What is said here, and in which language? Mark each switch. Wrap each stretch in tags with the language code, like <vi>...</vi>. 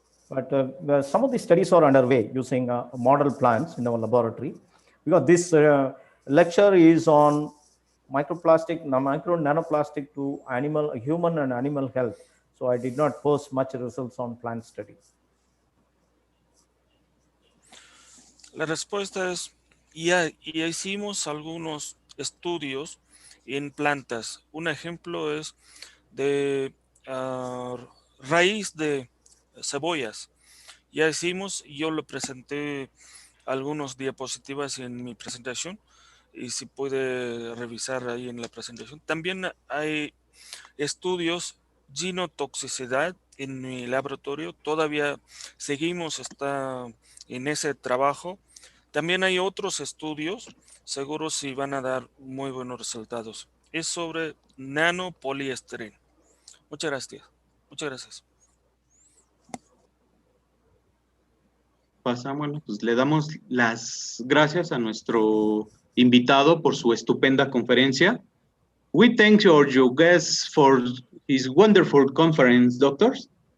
<en>But some of the studies are underway using model plants in our laboratory, because this lecture is on microplastic, nanoplastic to human and animal health. So I did not post much results on plant study.</en> <es>La respuesta es, ya hicimos algunos estudios en plantas. Un ejemplo es de raíz de cebollas. Ya hicimos, yo le presenté algunos diapositivas en mi presentación y si puede revisar ahí en la presentación. También hay estudios genotoxicidad en mi laboratorio. Todavía seguimos en ese trabajo. También hay otros estudios, seguro si van a dar muy buenos resultados. Es sobre nanopoliestereno. Muchas gracias. Muchas gracias. Bueno, pues le damos las gracias a nuestro invitado por su estupenda conferencia.</es> <en>We thank your guest for his wonderful conference, doctors.</en>